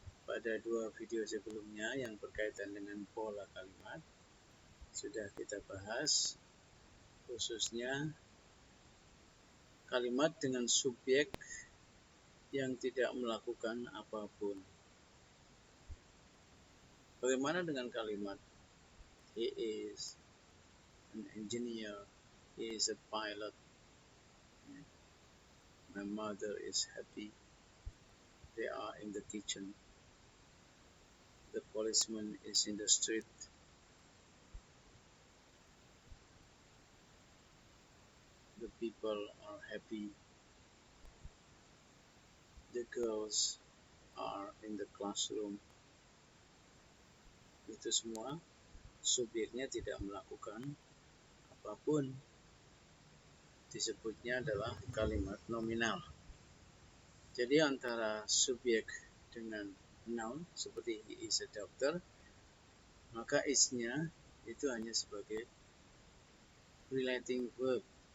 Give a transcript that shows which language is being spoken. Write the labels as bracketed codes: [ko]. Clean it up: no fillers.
[id] Pada dua video sebelumnya yang berkaitan dengan pola kalimat sudah kita bahas, khususnya kalimat dengan subjek yang tidak melakukan apapun. Bagaimana dengan kalimat [en] he is an engineer, he is a pilot, my mother is happy, they are in the kitchen, the policeman is in the street, the people are happy, the girls are in the classroom. [id] Itu semua subjeknya tidak melakukan apapun. Disebutnya adalah kalimat nominal. Jadi antara subjek dengan noun seperti [en] he is a doctor, [id] maka is-nya itu hanya sebagai relating verb.